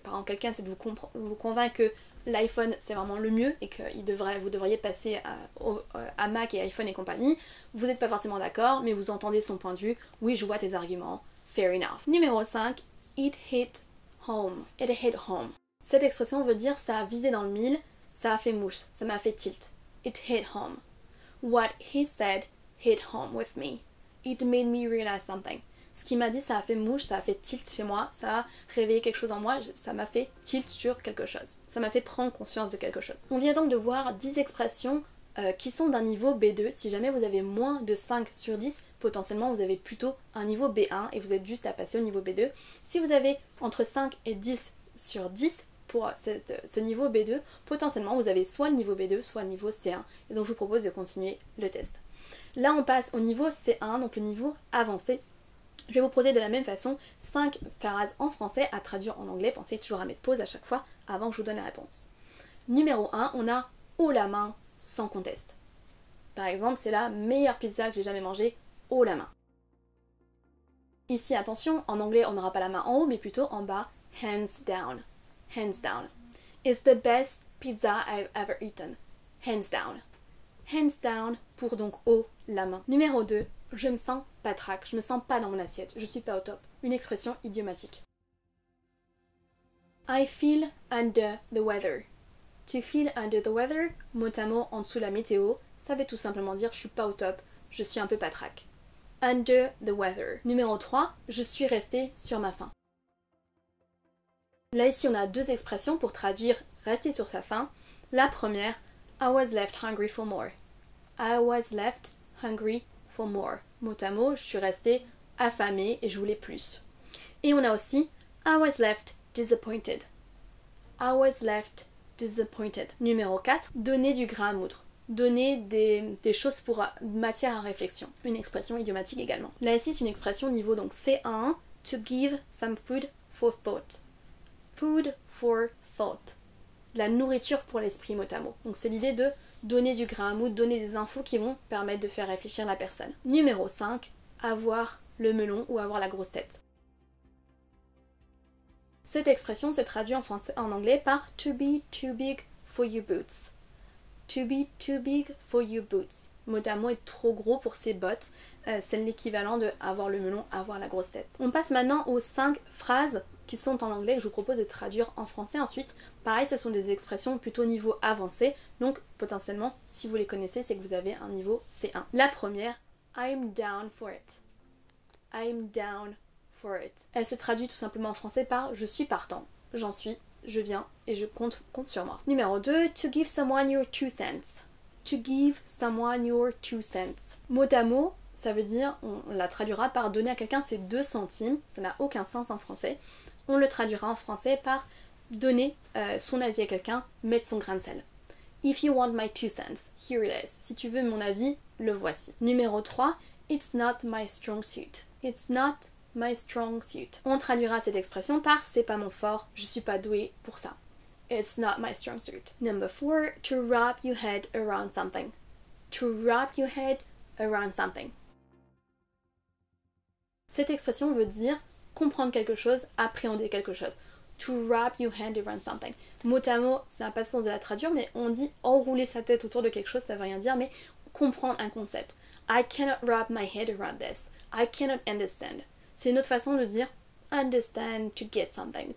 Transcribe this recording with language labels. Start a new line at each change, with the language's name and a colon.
French: Par exemple, quelqu'un essaie de vous convaincre que l'iPhone c'est vraiment le mieux et que vous devriez passer à Mac et iPhone et compagnie. Vous n'êtes pas forcément d'accord, mais vous entendez son point de vue. Oui, je vois tes arguments.
English: Fair enough.
French: Numéro 5,
English: it hit home. It hit home.
French: Cette expression veut dire ça a visé dans le mille, ça a fait mouche, ça m'a fait tilt.
English: It hit home. What he said hit home with me. It made me realize something.
French: Ce qu'il m'a dit, ça a fait mouche, ça a fait tilt chez moi, ça a réveillé quelque chose en moi, ça m'a fait tilt sur quelque chose. Ça m'a fait prendre conscience de quelque chose. On vient donc de voir 10 expressions qui sont d'un niveau B2. Si jamais vous avez moins de 5 sur 10, potentiellement vous avez plutôt un niveau B1 et vous êtes juste à passer au niveau B2. Si vous avez entre 5 et 10 sur 10 pour ce niveau B2, potentiellement vous avez soit le niveau B2, soit le niveau C1. Et donc je vous propose de continuer le test. Là on passe au niveau C1, donc le niveau avancé. Je vais vous poser de la même façon 5 phrases en français à traduire en anglais. Pensez toujours à mettre pause à chaque fois avant que je vous donne la réponse. Numéro 1, on a haut la main sans conteste. Par exemple, c'est la meilleure pizza que j'ai jamais mangée, haut la main. Ici, attention, en anglais, on n'aura pas la main en haut, mais plutôt en bas,
English: hands down. Hands down. It's the best pizza I've ever eaten. Hands down. Hands down
French: pour donc haut la main. Numéro 2, je me sens patraque, je me sens pas dans mon assiette, je suis pas au top. Une expression idiomatique.
English: I feel under the weather. To feel under the weather,
French: mot à mot en dessous la météo, ça veut tout simplement dire je suis pas au top, je suis un peu patraque.
English: Under the weather.
French: Numéro 3, je suis restée sur ma faim. Là ici on a 2 expressions pour traduire rester sur sa faim. La première,
English: I was left hungry for more. I was left hungry for more.
French: Mot à mot, je suis restée affamée et je voulais plus. Et on a aussi
English: I was left disappointed. I was left disappointed.
French: Numéro 4, donner du grain à moudre. Donner des choses pour matière à réflexion. Une expression idiomatique également. Là ici c'est une expression niveau donc C1,
English: to give some food for thought. Food for thought.
French: La nourriture pour l'esprit mot à mot. Donc c'est l'idée de donner du grain à moudre, donner des infos qui vont permettre de faire réfléchir la personne. Numéro 5, avoir le melon ou avoir la grosse tête. Cette expression se traduit en anglais par
English: to be too big for your boots. To be too big for your boots.
French: Mot à mot est trop gros pour ses bottes. C'est l'équivalent de avoir le melon, avoir la grosse tête. On passe maintenant aux 5 phrases qui sont en anglais que je vous propose de traduire en français ensuite. Pareil, ce sont des expressions plutôt niveau avancé. Donc potentiellement, si vous les connaissez, c'est que vous avez un niveau C1. La première,
English: I'm down for it. I'm down for it.
French: Elle se traduit tout simplement en français par je suis partant, j'en suis, je viens et je compte sur moi. Numéro 2,
English: to give someone your 2 cents. To give someone your 2 cents.
French: Mot à mot, ça veut dire, on la traduira par donner à quelqu'un ses 2 centimes. Ça n'a aucun sens en français. On le traduira en français par donner son avis à quelqu'un, mettre son grain de sel.
English: If you want my 2 cents, here it is.
French: Si tu veux mon avis, le voici. Numéro 3,
English: it's not my strong suit. It's not my strong suit.
French: On traduira cette expression par c'est pas mon fort, je suis pas douée pour ça.
English: It's not my strong suit. Number 4, to wrap your head around something. To wrap your head around something.
French: Cette expression veut dire comprendre quelque chose, appréhender quelque chose.
English: To wrap your hand around something.
French: Mot à mot, ça n'a pas le sens de la traduire, mais on dit enrouler sa tête autour de quelque chose, ça veut rien dire, mais comprendre un concept.
English: I cannot wrap my head around this. I cannot understand.
French: C'est une autre façon de dire understand,
English: to get something.